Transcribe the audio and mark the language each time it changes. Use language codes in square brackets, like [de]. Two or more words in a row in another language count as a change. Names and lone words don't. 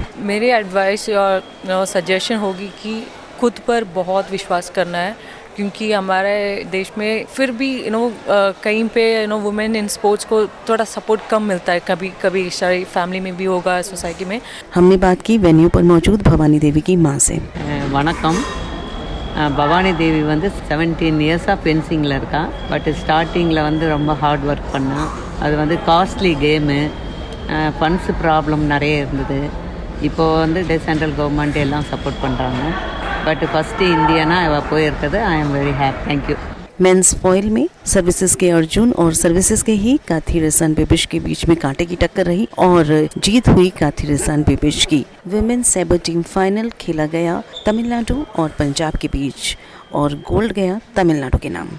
[hi] मेरी एडवाइस और सजेशन होगी कि खुद पर बहुत विश्वास करना है, क्योंकि हमारे देश में फिर भी कहीं पे [en] women in sports [hi] को थोड़ा सपोर्ट कम मिलता है। कभी कभी सारी फैमिली में भी होगा, सोसाइटी में। हमने बात की वेन्यू पर मौजूद भवानी देवी की माँ से। [ta] வணக்கம். பவானி தேவி வந்து 17 இயர்ஸாக ஃபென்சிங்கில் இருக்கா. பட் ஸ்டார்டிங்கில் வந்து ரொம்ப [en] hard work [ta] பண்ணா. அது வந்து [en] costly game, funds problem [ta] நிறைய இருந்தது. இப்போது வந்து [en] central government [ta] எல்லாம் சப்போர்ட் பண்ணுறாங்க. பட் ஃபஸ்ட்டு இந்தியனாக அவள் போயிருக்கிறது [en] I am very happy. Thank you. men's foil [hi] में सर्विसेज के अर्जुन और सर्विसेज के ही काथिरसन बेबिश के बीच में कांटे की टक्कर रही और जीत हुई काथिरसन बेबिश की। [en] women's sabre team final [hi] खेला गया तमिलनाडु और पंजाब के बीच और गोल्ड गया तमिलनाडु के नाम।